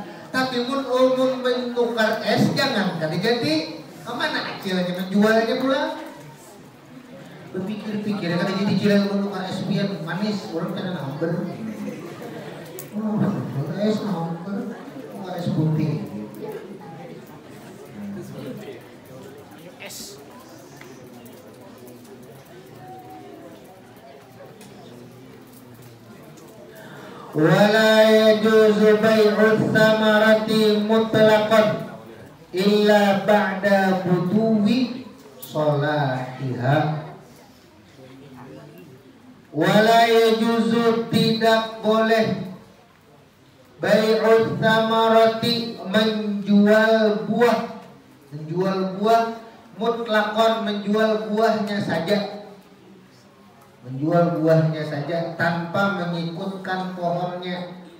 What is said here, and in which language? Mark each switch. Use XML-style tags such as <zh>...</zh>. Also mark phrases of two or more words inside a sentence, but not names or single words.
<bjn>Tapi mun menukar es jangan jadi kemana kecil aja menjual aja pula. Berpikir-pikir kan jadi cila menukar es biar manis, orang kena hamber. Es hamber, menukar es putih.</bjn> <ar>ولا يجوز بيع الثمرة مطلقا إلا بعد بدو صلاحها. ولا يجوز,</ar> <id>tidak boleh,</id> <ar>بيع الثمرة,</ar> <id>menjual buah, mutlaqan, menjual buahnya saja, tanpa mengikutkan pohonnya.</id>